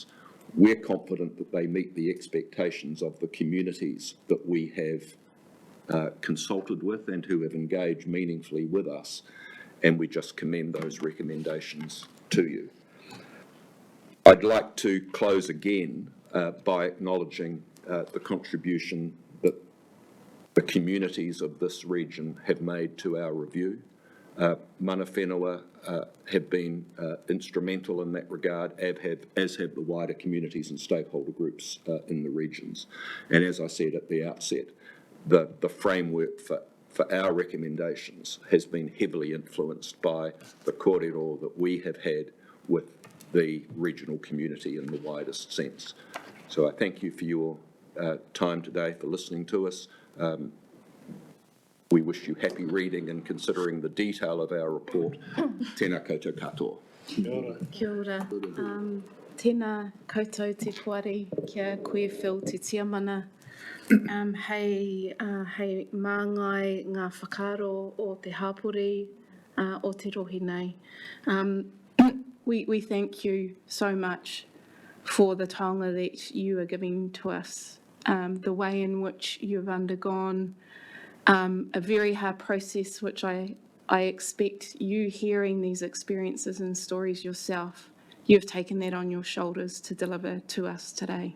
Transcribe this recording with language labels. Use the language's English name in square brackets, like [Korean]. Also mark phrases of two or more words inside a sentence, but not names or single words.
[English] We're confident that they meet the expectations of the communities that we have consulted with and who have engaged meaningfully with us, and we just commend those recommendations to you. I'd like to close again by acknowledging the contribution that the communities of this region have made to our review. [Māori] Mana whenua [English] have been instrumental in that regard, as have the wider communities and stakeholder groups in the regions. And as I said at the outset, the framework for our recommendations has been heavily influenced by the kōrero that we have had with the regional community in the widest sense. So I thank you for your time today, for listening to us. We wish you happy reading and considering the detail of our report. [Māori] Tēnā koutou katoa. Kia ora. Tēnā koutou te puari kia koe Phil te tiamana. Hei māngai ngā whakaaro o te hapori o te rohi nei. [English] We thank you so much for the taonga that you are giving to us, the way in which you've undergone a very hard process, which I expect you hearing these experiences and stories yourself, you've taken that on your shoulders to deliver to us today.